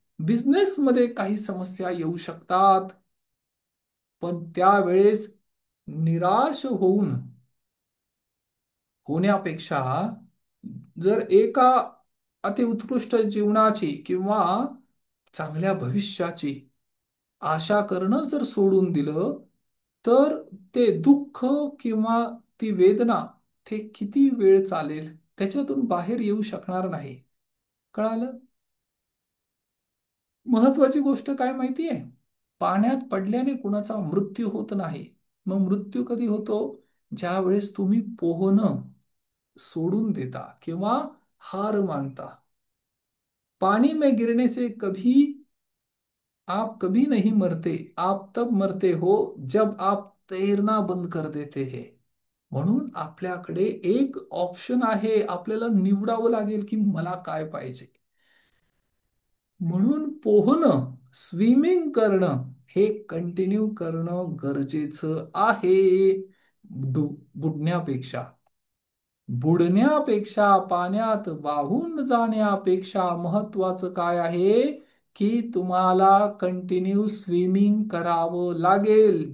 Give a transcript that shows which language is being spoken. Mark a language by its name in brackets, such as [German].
[Marathi] Business मध्ये काही समस्या येऊ शकतात. पण त्यावेळेस निराश होण्यापेक्षा जर एका अतिउत्कृष्ट जीवनाची किंवा चांगल्या भविष्याची आशा करणं जर सोडून दिलं, तर ते दुःख किंवा ती वेदना ते किती वेळ चालेल, त्याच्यातून बाहेर येऊ शकणार नाही. कळालं? महत्वाची गोष्ट काय माहितीये? पाण्यात पडल्याने कुणाचा मृत्यू होत नाही. मग मृत्यू कधी होतो? ज्या वेळेस तुम्ही पोहणं सोडून देता किंवा हार मानता. [Hindi] पानी में गिरने से कभी आप कभी नहीं मरते, आप तब मरते हो जब आप तैरना बंद कर देते हैं. [Marathi] म्हणून आपल्याकडे एक ऑप्शन आहे. आपल्याला निवडावं लागेल की मला काय पाहिजे. म्हणून पोहणं, स्विमिंग करणं हे कंटिन्यू करणं गरजेचं आहे. बुडण्यापेक्षा, बुडण्यापेक्षा, पाण्यात वाहून जाण्यापेक्षा महत्वाचं काय आहे की तुम्हाला कंटिन्यू स्विमिंग करावं लागेल.